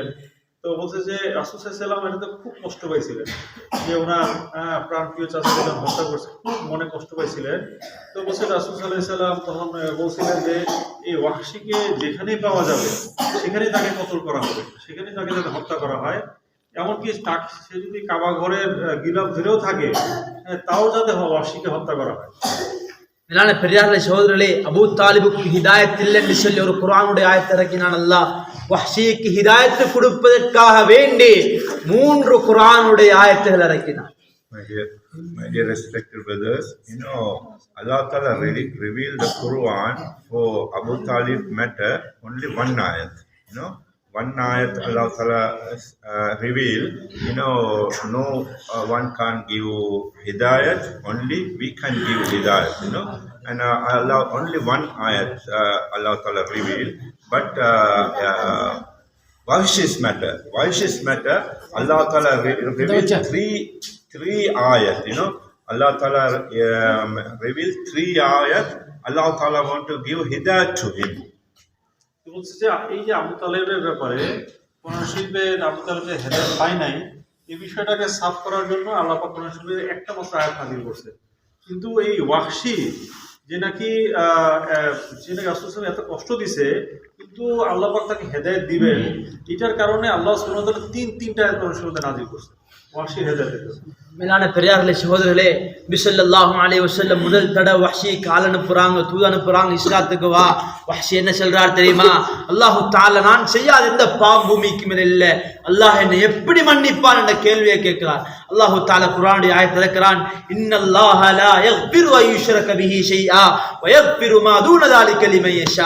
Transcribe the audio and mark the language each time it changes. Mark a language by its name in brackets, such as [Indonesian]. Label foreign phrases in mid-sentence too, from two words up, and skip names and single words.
[Bangla] তো বলছে যে রাসূল [Arabic] صلى الله عليه وسلم [Bangla] এটাতে খুব কষ্ট পাইছিলেন যে ওনার প্রাণপ্রিয় চাচা হত্যা করছে, খুব মনে কষ্ট পাইছিলেন। তো বলছে রাসূল [Arabic] صلى الله عليه وسلم [Bangla] তখন বলছিলেন যে এই ওয়াহশীকে যেখানেই পাওয়া যাবে সেখানেই তাকে কতল করা হবে, সেখানেই তাকে যাতে হত্যা করা হয়, এমনকি সে যদি কাবা ঘরের গিলাফ ধরেও থাকে তাও যাতে ওয়াহশীকে হত্যা করা হয়। [Tamil] மேலான பெரியார்களே, சகோதரர்களே, அபூ தாலிபுக்கு ஹிதாயத் இல்லை என்று சொல்லி ஒரு குர்ஆனுடைய ஆயத்தை இறக்கினான் அல்லாஹ். வஹ்ஷிக்கு ஹிதாயத்து கொடுப்பதற்காக வேண்டி 3 குர்ஆனுடைய ஆயத்துகள் இறக்கினான். [English] My dear respected brothers, Allah Ta'ala revealed the Quran for Abu Talib matter only one ayat. One ayat Allah Ta'ala revealed. No one can give hidayat, only we can give hidayat. And Allah only one ayat Allah Ta'ala revealed. But Wahshi's matter, Allah Ta'ala revealed three ayat. Allah Ta'ala revealed 3 ayat. Allah Ta'ala want to give hidayat to him. [Bangla] বলছে যে এই যে আবু তালেবের ব্যাপারে কোরআন শরীফে আবু তালেবের হেদায়েত পায় নাই, এই বিষয়টাকে সাফ করার জন্য আল্লাহ পাক কোরআন শরীফে একটা মাত্র আয়াত নাযিল করছে। কিন্তু এই ওয়াহশী যে নাকি রাসূল সাল্লাল্লাহু এত কষ্ট দিছে, কিন্তু আল্লাহ পাক তাকে হেদায়েত দিবেন, এটার কারণে আল্লাহ [Arabic] سبحانه وتعالى [Bangla] 3টা আয়াত কোরআন শরীফে নাযিল করছে ওয়াহশী হেদায়েতের জন্য। [Tamil] மேலான பெரியார்களே, சகோதரர்களே, நபி [Arabic] صلى الله عليه وسلم [Tamil] முதல் தடவை வஹ்ஷி கால் அனுப்புறாங்க, தூது அனுப்புறாங்க இஸ்லாத்துக்கு வா. வஹ்ஷி என்ன சொல்றார் தெரியுமா? அல்லாஹு தஆலா நான் செய்யாத எந்த பாவம் பூமிக்கு மேல இல்ல, அல்லாஹ் என்னை எப்படி மன்னிப்பான் என்ற கேள்வியை கேட்கிறார். அல்லாஹு தஆலா குர்ஆனுடைய ஆயத்தை இறக்குறான், [Arabic] إن الله لا يغفر أن يشرك به شيئا ويغفر ما دون ذلك لمن يشاء.